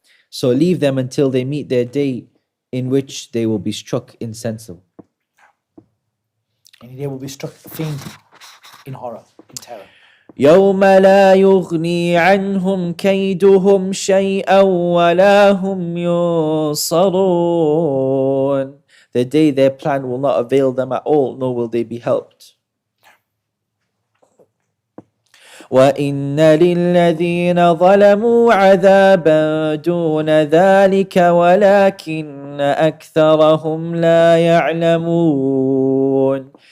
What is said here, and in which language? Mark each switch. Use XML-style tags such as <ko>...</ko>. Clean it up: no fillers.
<en>So leave them until they meet their day in which they will be struck insensible. And they will be struck fainting in horror, in terror.</en> <ar>يوم لا يغني عنهم كيدهم شيئا ولا هم ينصرون.</ar> <en>The day their plan will not avail them at all, nor will they be helped.</en> <ar>وَإِنَّ لِلَّذِينَ ظَلَمُوا عَذَابًا دُونَ ذَلِكَ وَلَكِنَّ أَكْثَرَهُمْ لَا يَعْلَمُونَ.</ar>